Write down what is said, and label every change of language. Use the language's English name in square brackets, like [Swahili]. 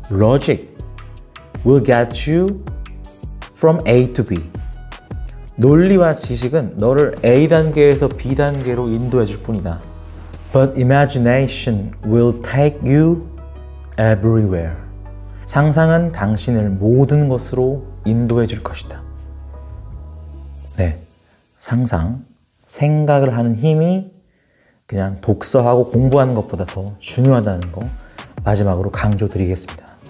[English] logic will get you from A to B. [Korean] 논리와 지식은 너를 A 단계에서 B 단계로 인도해 줄 뿐이다. [English] But imagination will take you everywhere. [Korean] 상상은 당신을 모든 것으로 인도해 줄 것이다. 네, 상상, 생각을 하는 힘이 그냥 독서하고 공부하는 것보다 더 중요하다는 거 마지막으로 강조드리겠습니다.